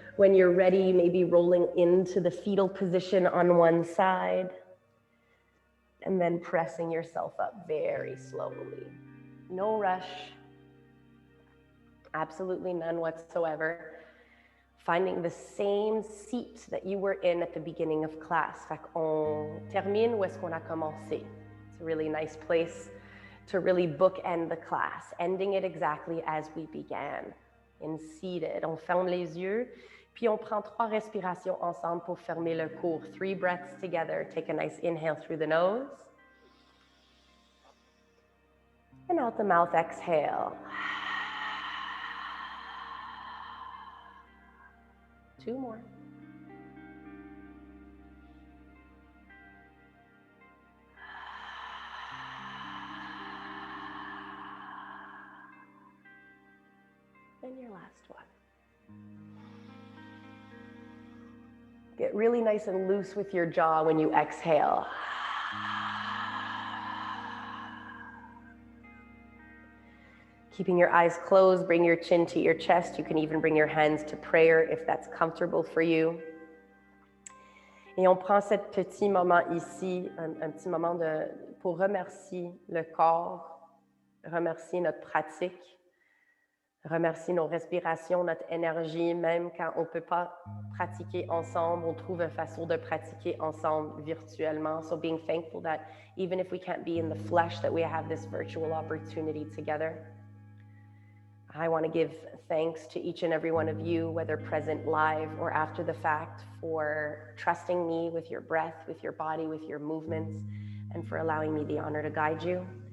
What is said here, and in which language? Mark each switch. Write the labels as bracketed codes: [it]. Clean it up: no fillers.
[en] When you're ready, maybe rolling into the fetal position on one side, and then pressing yourself up very slowly. No rush, absolutely none whatsoever. Finding the same seat that you were in at the beginning of class. [fr] Fait qu'on termine où est-ce qu'on a commencé. [en] It's a really nice place to really bookend the class, ending it exactly as we began, in seated. [fr] On ferme les yeux, puis on prend 3 respirations ensemble pour fermer le cours. [en] 3 breaths together. Take a nice inhale through the nose. And out the mouth, exhale. 2 more. And your last one. Get really nice and loose with your jaw when you exhale. Keeping your eyes closed, bring your chin to your chest. You can even bring your hands to prayer if that's comfortable for you. [fr] Et on prend ce petit moment ici, un petit moment pour remercier le corps, remercier notre pratique, remercier nos respirations, notre énergie, même quand on ne peut pas pratiquer ensemble, on trouve une façon de pratiquer ensemble virtuellement. [en] So being thankful that even if we can't be in the flesh, that we have this virtual opportunity together. I want to give thanks to each and every one of you, whether present live or after the fact, for trusting me with your breath, with your body, with your movements, and for allowing me the honor to guide you.